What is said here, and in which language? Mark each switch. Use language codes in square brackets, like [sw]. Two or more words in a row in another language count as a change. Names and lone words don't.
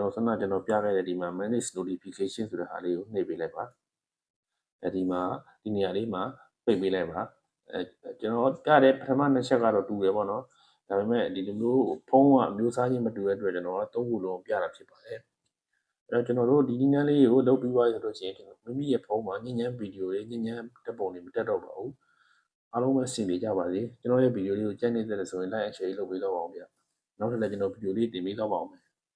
[my] တော်ပြခဲ့တဲ့ဒီမှာ [en] manage notification [my] ဆိုတဲ့ဟာလေးကိုနှိပ်ပေးလိုက်ပါဒီမှာဒီနေရာလေးမှာပိတ်ပေးလိုက်ပါကျွန်တော်ပြတဲ့ပထမ2ချက်ကတော့တူတယ်ပေါ့နော်ဒါပေမဲ့ဒီလိုမျိုးဖုန်းကအမျိုးအစားချင်းမတူတဲ့အတွက်ကျွန်တော်က3ခုလုံးပြတာဖြစ်ပါတယ်အဲ့တော့ကျွန်တော်တို့ဒီနည်းလမ်းလေးကိုလုပ်ပြီးသွားပြီဆိုလို့ရှိရင်မိမိရဲ့ဖုန်းမှာညဉ့်ညမ်းဗီဒီယိုတွေညဉ့်ညမ်းတက်ပုံတွေမတက်တော့ပါဘူးအားလုံးပဲအဆင်ပြေကြပါစေကျွန်တော်ရဲ့ဗီဒီယိုလေးကိုကြိုက်နေတဲ့ဆိုရင် [en] like and share [my] လုပ်ပေးတော့ပါအောင်ဗျနောက်ထပ်လည်းကျွန်တော်ဗီဒီယိုလေးတင်ပေးတော့ပါအောင်